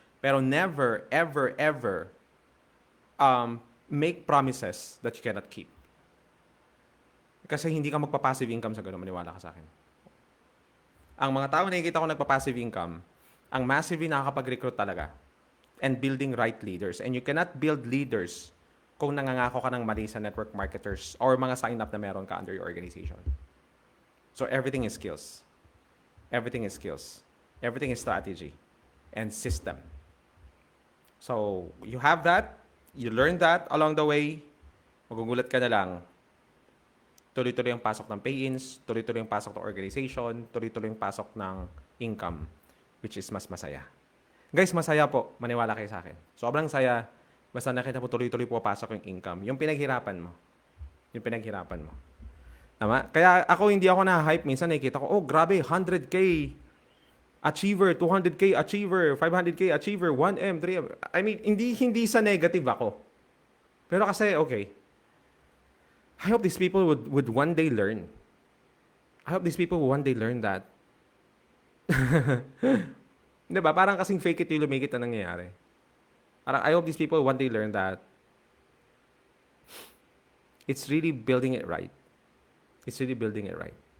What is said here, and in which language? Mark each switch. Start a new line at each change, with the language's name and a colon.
English: Pero never, ever, make promises that you cannot keep.
Filipino: Kasi hindi ka magpa-passive income sa ganun, maniwala ka sa akin. Ang mga tao na nakikita ko nagpa-passive income, ang massively nakakapag-recruit talaga and building right leaders.
English: And you cannot build leaders
Filipino: kung nangangako ka ng mali sa
English: network marketers or mga sign-up na meron ka under your organization. So everything is skills. Everything is skills. Everything is strategy and system. So you have that, you learn that along the way,
Filipino: magugulat ka na lang. Tuloy-tuloy ang pasok ng pay-ins, tuloy-tuloy ang pasok ng organization, tuloy-tuloy ang pasok ng income, which is mas masaya. Guys, masaya po. Maniwala kayo sa akin. Sobrang saya. Basta nakita mo tuloy-tuloy po pasok yung income. Yung pinaghirapan mo. Yung pinaghirapan mo. Tama? Kaya hindi ako na-hype. Minsan nakikita ko, oh, grabe, 100K achiever, 200K achiever, 500K achiever, 1M, 3M. I mean, hindi sa negative ako. Pero kasi, okay.
English: I hope these people would one day learn. I hope these people would one day learn that
Filipino: Di ba? Parang kasing
English: fake it till you make it na nangyayari. Parang I hope these people, one day learn that it's really building it right. It's really building it right.